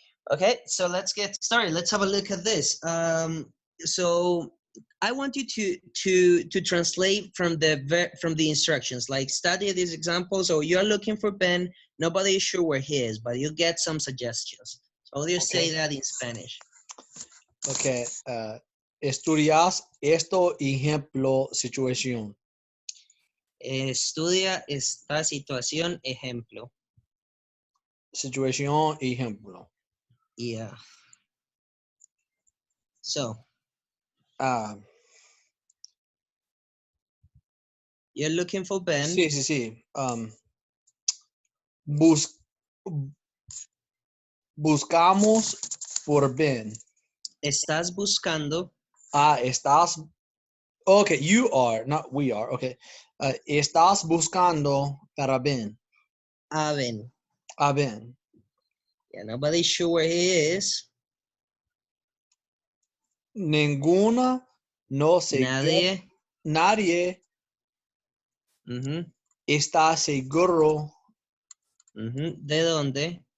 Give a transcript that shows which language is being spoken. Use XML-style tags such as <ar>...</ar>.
<en>Okay, so let's get started. Let's have a look at this. So I want you to translate from the instructions, like study these examples. So you're looking for Ben. Nobody is sure where he is, but you get some suggestions. So how do you say Okay. that in Spanish? Okay.</en> <es>Estudias esto, ejemplo, situación. Estudia esta situación, ejemplo. Situación, ejemplo.</es> <en>Yeah. So Ah, you're looking for Ben.</en> <es>sí, sí, sí. Bus- buscamos por Ben. Estás buscando. Estás.</es> <en>Okay, you are, not we are. Okay.</en> <es>Estás buscando para Ben. A Ben. A Ben.</es> <en>Yeah, nobody's sure where he is.</en> <es>Ninguna, no sé. Nadie. Nadie está seguro ¿De dónde?</es>